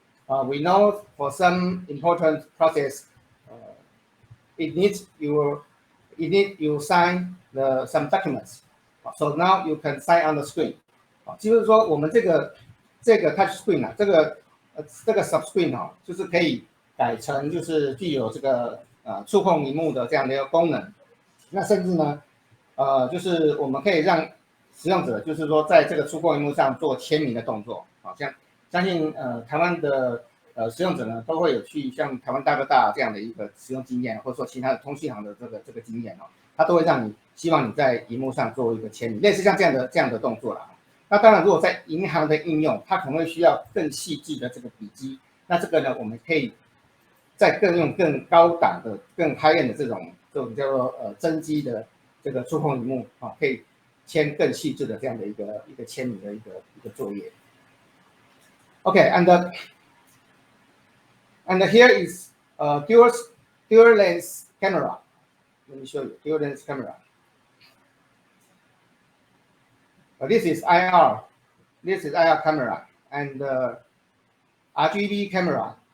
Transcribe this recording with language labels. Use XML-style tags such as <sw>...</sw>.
<en>We know for some important process, it needs you sign some documents. So now you can sign on the screen.</en> <zh>就是说我们这个</zh> <en>touch screen</en> <zh>啊，这个 subscreen 啊，就是可以改成就是具有这个触控荧幕的这样的一个功能。那甚至呢，就是我们可以让使用者就是说在这个触控荧幕上做签名的动作。好像相信台湾的使用者呢都会有去像台湾大哥大这样的一个使用经验，或者说其他的通讯行的这个经验哦，它都会让你希望你在荧幕上做一个签名，类似像这样的动作啦。那当然，如果在银行的应用，它可能会需要更细致的这个笔记。那这个呢，我们可以再用更高档的、更</zh> <en>high end</en> <zh>的这种叫做真机的这个触控荧幕啊，可以签更细致的这样的一个签名的一个作业。</zh> <en>Okay, and here is dual lens camera. Let me show you dual lens camera. This is IR. This is IR camera and RGB camera.</en>